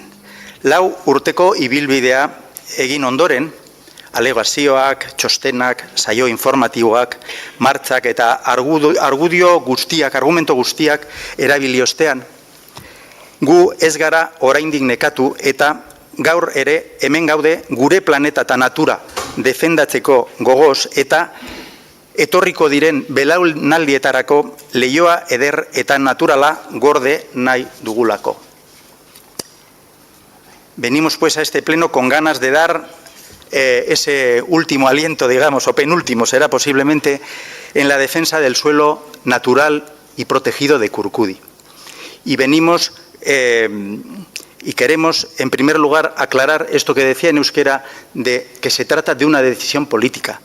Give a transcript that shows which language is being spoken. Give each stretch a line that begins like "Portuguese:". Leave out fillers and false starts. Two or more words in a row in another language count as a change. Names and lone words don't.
Basque: 4 urteko ibilbidea egin ondoren, alegazioak, txostenak, saio informatiboak, martzak eta argumento guztiak erabili ostean, gu ez gara oraindik nekatu eta gaur ere hemen gaude gure planeta eta natura defendatzeko gogoz eta etorriko diren belaunaldietarako leihoa eder eta naturala gorde nahi dugulako.
Spanish: Venimos pues a este pleno con ganas de dar ese último aliento, digamos, o penúltimo será posiblemente, en la defensa del suelo natural y protegido de Kurkudi. Y venimos y queremos, en primer lugar, aclarar esto que decía en euskera, de que se trata de una decisión política.